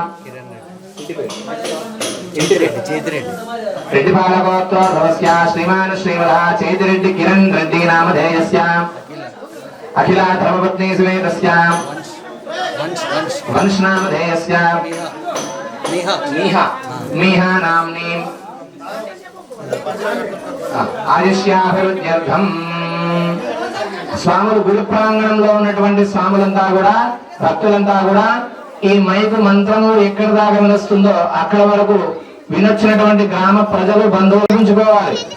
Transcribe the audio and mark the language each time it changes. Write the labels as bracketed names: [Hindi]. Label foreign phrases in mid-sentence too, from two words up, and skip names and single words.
[Sanskrit] रेड्डिपाल गोत्रोद्भवस्य श्रीमान् श्रीमदः चेतिरेड्डी किरण रेड्डी नामधेयस्य अखिला धर्मपत्नी समेतस्य वंश नामधेयस्य मीहा नाम्नीं ఆయుష్యాభివృద్ధ్యర్థం [Telugu] స్వాములు గుడి ప్రాంగణంలో ఉన్నటువంటి స్వాములంతా కూడా భక్తులంతా కూడా ఈ మైకు మంత్రము ఎక్కడి దాకా వినొస్తుందో అక్కడ వరకు వినొచ్చినటువంటి గ్రామ ప్రజలు బంధువులు ఉంచుకోవాలి.